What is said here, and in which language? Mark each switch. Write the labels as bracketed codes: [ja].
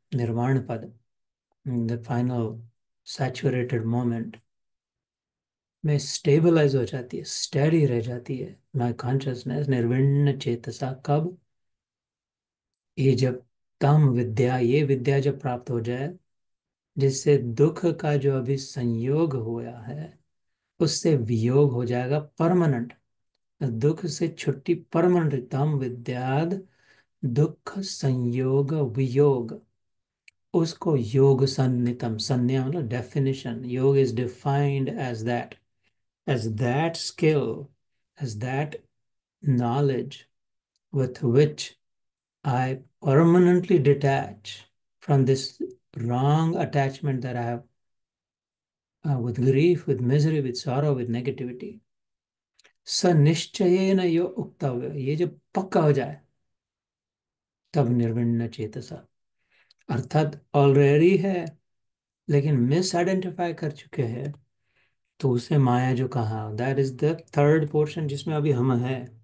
[hi] निर्वाण पद, [en] the final saturated moment [hi] में स्टेबलाइज हो जाती है, स्टेडी रह जाती है [en] my consciousness, [sa] निर्विण्ण चेतसा। [hi] कब? ये जब तम विद्या, ये विद्या जब प्राप्त हो जाए, जिससे दुख का जो अभी संयोग हुआ है उससे वियोग हो जाएगा परमानेंट। दुख से छुट्टी परमानेंट। [sa] तम विद्याद दुख संयोग वियोग, [en] उसको योग सन्नितम, [hi] संज्ञा मतलब डेफिनेशन, [en] Yoga is defined as that skill, as that knowledge with which I permanently detach from this wrong attachment that I have with grief, with misery, with sorrow, with negativity. [sa] स निश्चयेन यो उक्तव्य, [hi] ये जब पक्का हो जाए तब [sa] निर्विण्ण चेतसा। [hi] अर्थात ऑलरेडी है लेकिन मिस आइडेंटिफाई कर चुके हैं, तो उसे माया जो कहा, [en] that is the third portion [hi] जिसमें अभी हम हैं।